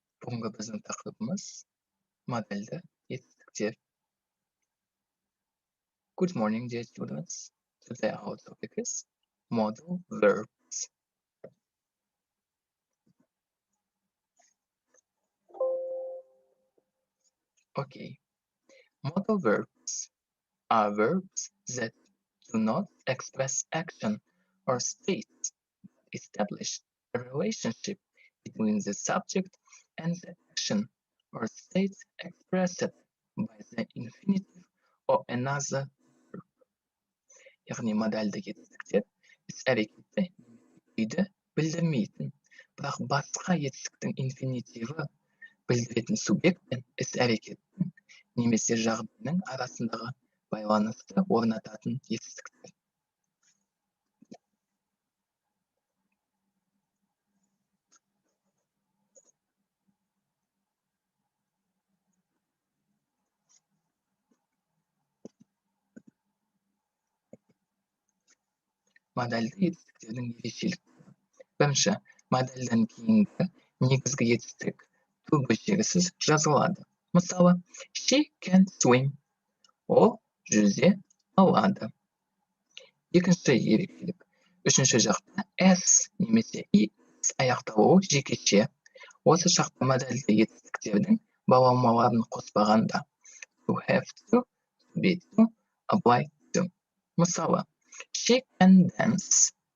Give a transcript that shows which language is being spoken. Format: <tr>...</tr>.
<kk>Бүгінгі біздің тақырыбымыз модальды етістіктер.</kk> <en>Good morning, dear students. Today our topic is ModaL Verbs. Okay, ModaL Verbs are verbs that do not express action or state, establish a relationship between the subject and the action or state expressed by the infinitive or another verb.</en> <kk>Яғни модальды етістіктер іс-әрекетті күйді білдірмейтін, бірақ басқа етістіктің инфинитиві білдіретін субъект пен іс-әрекеттің немесе жағдайының арасындағы байланысты орнататын етістіктер. Модальды етістіктердің ерекшеліктері. Бірінші, модальдан кейінгі негізгі етістік бөлшегісіз жазылады.</kk> <en>Мысалы, she can swim.</en> <kk>Ол жүзе алады. Екінші ерекшелік. Үшінші жақта s немесе is аяқталуы жекеше. Осы шақта модальды етістіктердің баламаларын қоспағанда</kk> <en>to have to be to, apply to. Мысалы, she can dance.</en>